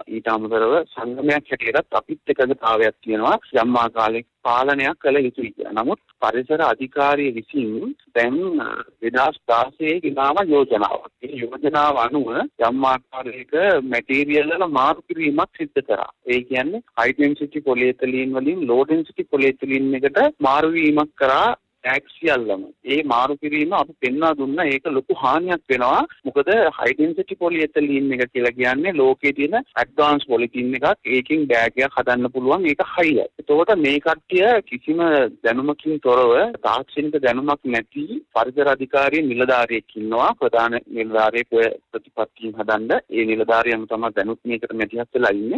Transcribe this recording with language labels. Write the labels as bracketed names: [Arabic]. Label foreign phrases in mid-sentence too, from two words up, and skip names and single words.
[Sinhala] ඊට අමතරව සංගමයක් හැටියටත් අපිත් එකගතාවයක් තියෙනවා. යම් ආකාරයක පාලනයක් කළ යුතුයි කියලා. නමුත් පරිසර අධිකාරිය විසින් දැන් 2016 ගෙනාව යෝජනාවක්. ඒ යෝජනාව අනුව යම් ආකාරයක මැටීරියල් වල මාරු කිරීමක් සිදු කරා. ඒ කියන්නේ [English] high density polyethylene [Sinhala] වලින් [English] low density polyethylene [Sinhala] එකට මාරු වීමක් කරා ටැක්ස් සියල්ලම. ඒ මාරු කිරීම අපි පෙන්වා දුන්නා. ඒක ලොකු හානියක් වෙනවා. මොකද [English] high density polyethylene [Sinhala] එක කියලා කියන්නේ ලෝකයේ තියෙන [English] advanced polythene [Sinhala] එකක්. ඒකෙන් බෑග් එකක් හදන්න පුළුවන්. ඒක හයියි. එතකොට මේ කට්ටිය කිසිම දැනුමකින් තොරව තාක්ෂණික දැනුමක් නැති පරිසර අධිකාරිය නිලධාරියෙක් ඉන්නවා. ප්‍රධාන නිලධාරියෙක් ඔය ප්‍රතිපත්තියෙන් හදන්න. ඒ නිලධාරියම තමයි දැනුත් මේකට මැදිහත් වෙලා ඉන්නේ.